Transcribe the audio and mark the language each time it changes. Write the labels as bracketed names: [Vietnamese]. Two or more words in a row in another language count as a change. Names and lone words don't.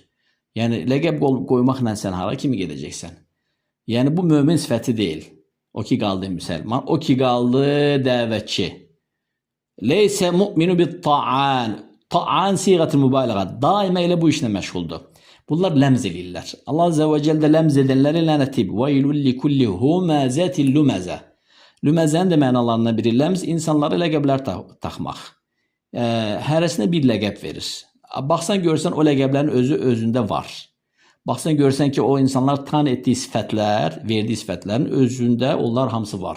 [Azerbaijani] Yəni ləqəb qoymaqla sən hara kimi gedəcəksən? Yəni bu mömin sifəti deyil. O ki qaldı müsəlman, o ki qaldı dəvətçi. [Arabic] ليس المؤمن بالطعان. [Azerbaijani] Ta'an siğəti mübaliğə. Daima elə bu işlə məşğuldur. Bunlar ləmz edirlər. [Arabic] الله عز وجل [Azerbaijani] ləmz edənləri lənətib. [Arabic] وَيْلُ لِكُلِّ هُمَزَةٍ لُمَزَةٍ. [Azerbaijani] Lüməzənin də mənalarından biri ləmz, insanlara ləqəblər taxmaq. Hərəsinə bir ləqəb verir. Baxsan görsən o ləqəblərin özündə var. Baxsan görsən ki, o insanlar tan etdiyi sifətlər, verdiyi sifətlərin özündə onlar hamısı var.